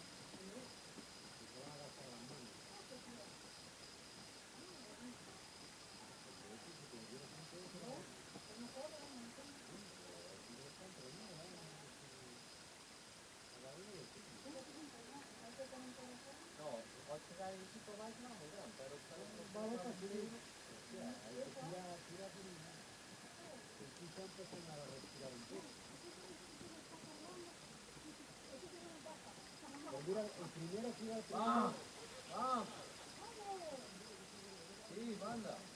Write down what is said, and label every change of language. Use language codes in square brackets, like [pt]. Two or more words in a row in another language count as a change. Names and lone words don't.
[es] Y se van a gastar las manos. Porque eso, si te metieras tanto, se va. Bueno, pero aquí no está entrenado, ¿eh? Cada uno lo suyo. No, [it] oggi hai il supervisor no, vediamo, però [es] Vale para subir. Hostia, hay que tirar, tirar por un lado. El piso antes de nada respirar un poco. Pues mira, el primero tira el primero. Vamos, vamos. [it] Sì, manda.